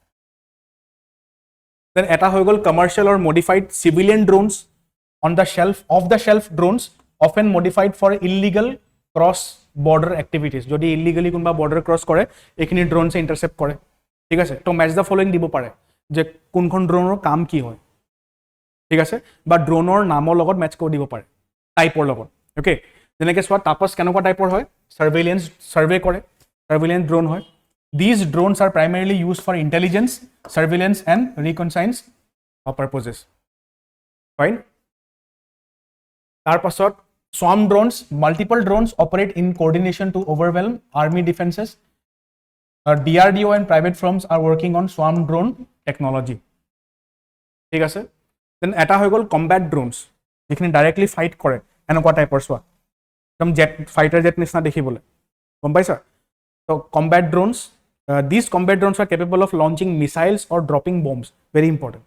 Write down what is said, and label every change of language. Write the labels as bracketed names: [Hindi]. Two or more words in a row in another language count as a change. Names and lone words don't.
[English] দেন [Assamese] এটা হৈ গ'ল [English] commercial or modified civilian drones, off the shelf drones often modified for illegal cross border activities, [Assamese] যদি ইলিগেলি কোনোবা বৰ্ডাৰ ক্ৰছ কৰে এইখিনি ড্ৰোনছে ইণ্টাৰচেপ্ট কৰে, ঠিক আছে? তো [English] match the following [Assamese] দিব পাৰে যে কোনখন ড্ৰোনৰ কাম কি হয়, ঠিক আছে? বা ড্ৰোনৰ নামৰ লগত মেচ কৰি দিব পাৰে টাইপৰ লগত, অ'কে? যেনেকৈ চোৱা টাপাছ কেনেকুৱা টাইপৰ হয়, ছাৰ্ভে কৰে, [English] surveillance drone [Assamese] হয়। [English] These drones are primarily used for intelligence, surveillance and reconnaissance purposes. Fine. [Assamese] তাৰ পাছত [English] swarm drones, multiple drones operate in coordination to overwhelm army defenses. DRDO and private firms are working on swarm drone technology. [Assamese] ঠিক আছে, দেন এটা হৈ গ'ল [English] combat drones, [Assamese] যিখিনি ডাইৰেক্টলি ফাইট কৰে, এনেকুৱা টাইপৰ চোৱা, একদম [English] jet fighter jet [Assamese] নিচিনা দেখিবলৈ, গম পাইছা? [English] তো combat drones, this combat drones are capable of launching missiles or dropping bombs, very important.